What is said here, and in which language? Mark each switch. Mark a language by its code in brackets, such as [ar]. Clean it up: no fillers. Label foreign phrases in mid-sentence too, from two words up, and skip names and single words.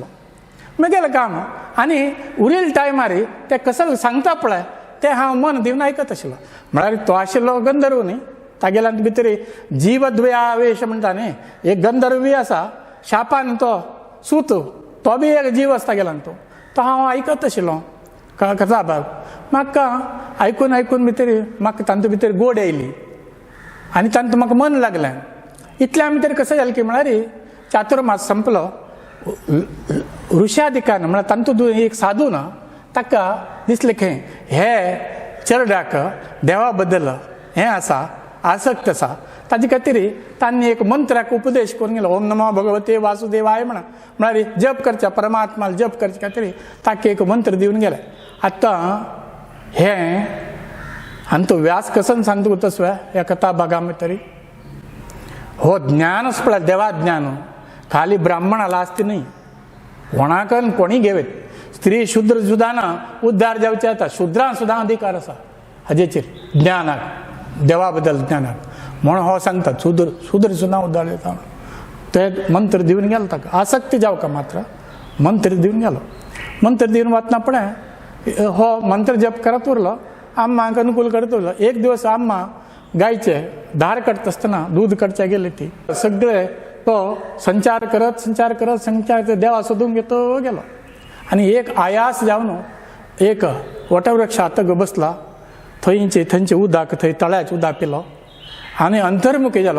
[kok] म्हगेलें काम आनी उरिल्ल्या टायमार ते कसं सांगता पळय ते हांव मन दिवन आयकत आशिल्लो म्हळ्यार तो आशिल्लो गंधर्व न्ही तागेल्या भितर जीवद्वयावेश म्हणटा न्ही एक गंधर्व बी आसा शापान तो सूत तो बी एक जीव आसा तागेल्यान तो हांव आयकत आशिल्लो कथा भाग म्हाका आयकून भितर म्हाका तांचे भितर गोड येयली आनी तांत म्हाका मन लागलें इतल्या भितर कशें जालें की म्हळ्यार चातुर्मास संपलो ऋषादिकान म्हळ्यार तांतूंत एक साधू ना ताका दिसलें की हे चेडवाक देवा बद्दल हें आसा आसक्त आसा ताजे खातीर तांणी एक मंत्राक उपदेश करून गेलो [sa] ओम नमो भगवते वासुदेवाय [kok] म्हळ्यार जप करच्या परमात्माला जप करचे खातीर ताका एक मंत्र दिवन गेले आतां हें आनी तो व्यास कसन सांगता तसो ह्या कथा भागा भितर हो ज्ञानच पळय देवा ज्ञान खाली ब्राह्मणाला आसता न्ही कोणाकन कोणी घेवेत स्त्री शुद्र सुद्दां ना उद्धार जावचे जाता शुद्रांक सुद्दां अधिकार आसा हाजेचेर ज्ञानाक देवा बद्दल ज्ञानाक म्हणून हो सांगता शुद्र सुद्दां उद्धार जाता ते मंत्र दिवन गेलो ताका आसक्ती जावका मात्र मंत्र दिवन गेलो. मंत्र दिवन वतना फुडें हो मंत्र जप करत उरलो. आम्माक अनुकूल करत उरलो. एक दिवस आम्मा गायचे धार काडटा आसतना दूध काडचे गेली ती. सगळे तो संचार करत देवा सोदूंक येतो गेलो. आनी एक आयास जावन एक वटवृक्षा आतां बसला. थंयचे उदक थंय तळ्याचें उदक पिलो आनी अंतर्मुखी जालो.